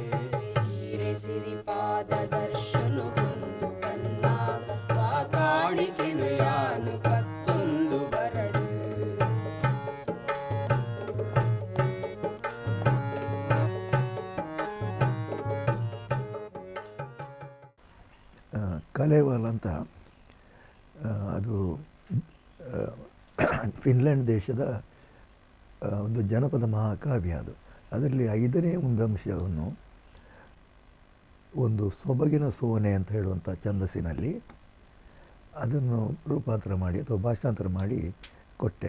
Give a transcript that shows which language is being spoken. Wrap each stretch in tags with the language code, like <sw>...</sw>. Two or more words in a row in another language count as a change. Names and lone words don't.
<tcy>ಹೀರೆ ಸಿರಿಪಾದ ದರ್ಶನಗುಂದು ಬನ್ನಾಗವ ಕಾಣಿಕೆನು ಯಾನು ಪತ್ತೊಂದು ಬರಡು.</tcy> <kn>ಕಲೇವಾಲ್ ಅಂತ, ಅದು ಫಿನ್ಲ್ಯಾಂಡ್ ದೇಶದ ಒಂದು ಜನಪದ ಮಹಾಕಾವ್ಯ. ಅದರಲ್ಲಿ 5ನೇ ಒಂದಂಶವನ್ನು ಒಂದು ಸೊಬಗಿನ ಸೋನೆ ಅಂತ ಹೇಳುವಂಥ ಛಂದಸ್ಸಿನಲ್ಲಿ ಅದನ್ನು ರೂಪಾಂತರ ಮಾಡಿ ಅಥವಾ ಭಾಷಾಂತರ ಮಾಡಿ ಕೊಟ್ಟೆ.</kn>